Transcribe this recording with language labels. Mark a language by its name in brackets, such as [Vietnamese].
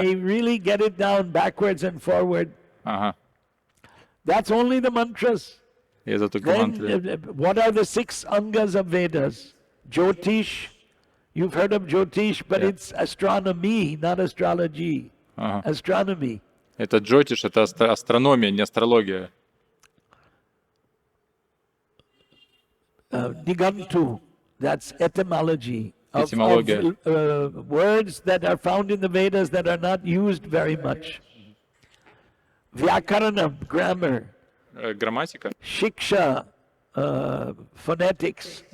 [English] they really get it down backwards and forward. Ага. That's only the mantras. [Russian] И это только мантры. [English] Then, what are the 6 angas of Vedas? Jyotish. You've heard of Jyotish, but it's astronomy, not astrology. Ага. Astronomy. [Russian] Это джотиш, это астрономия, не астрология. [English] Nigantu, that's etymology. Of Etymology. Words that are found in the Vedas that are not used very much. Vyakaranam, grammar. [Russian] Грамматика [English] Shiksha, phonetics.